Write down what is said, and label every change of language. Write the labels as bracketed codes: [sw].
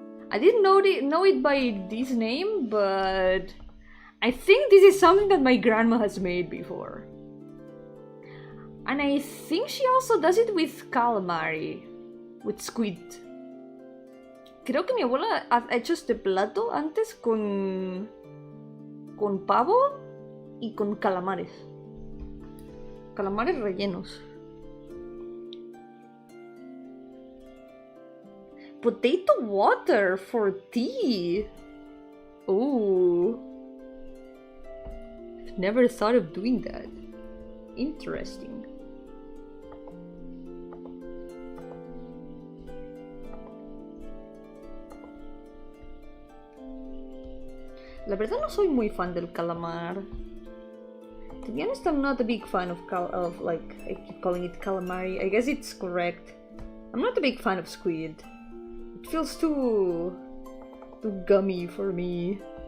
[en] I didn't know it by this name, but I think this is something that my grandma has made before. And I think she also does it with calamari, with squid. [es] Creo que mi abuela ha hecho este plato antes con pavo y con calamares. Calamares rellenos. [en] Potato water for tea. Oh. I've never thought of doing that. Interesting. [es] La verdad no soy muy fan del calamar. [en] To be honest, I'm not a big fan of like, I keep calling it calamari. I guess it's correct. I'm not a big fan of squid. It feels too gummy for me.